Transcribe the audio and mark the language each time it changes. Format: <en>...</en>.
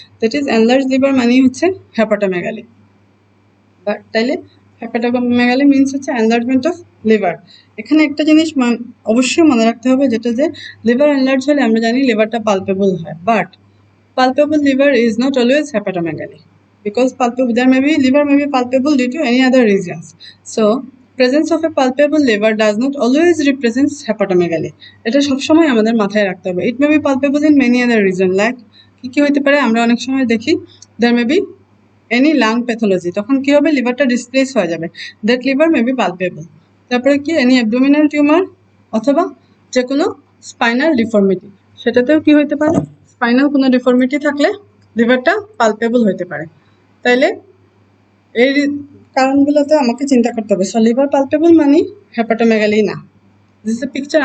<en>that is enlarge liver</en> <bn>মানেই হচ্ছে hepatomegaly. But তাইলে হেপাটোমেগালি মিনস হচ্ছে</bn> <en>Enlargement of liver.</en> <bn>এখানে একটা জিনিস অবশ্যই মনে রাখতে হবে, যেটা যে লিভার এনলার্জ হলে আমরা জানি লিভারটা পালপেবল হয়, but</bn> <en>palpable liver is not always hepatomegaly, because liver may be palpable due to any other reasons. So presence of a palpable liver does not always represent hepatomegaly.</en> <bn>এটা সবসময় আমাদের মাথায় রাখতে হবে।</bn> <en>It may be palpable in many other reason, like</en> <bn>কি হতে পারে আমরা অনেক সময় দেখি</bn> <en>there may be any lung pathology,</en> <bn>তখন কি হবে লিভারটা ডিসপ্লেস হয়ে যাবে,</bn> <en>that liver may be palpable।</en> <bn>তারপরে কি</bn> <en>any abdominal tumor</en> <bn>অথবা যে কোনো স্পাইনাল ডিফর্মিটি, সেটাতেও কি হতে পারে স্পাইনাল কোনো ডিফর্মিটি থাকলে লিভারটা পালপেবল হতে পারে। তাইলে এই কারণগুলোতে আমাকে চিন্তা করতে হবে। সো লিভার পালপেবল মানে হেপাটোমেগালি না।</bn> <en>This is a picture.</en>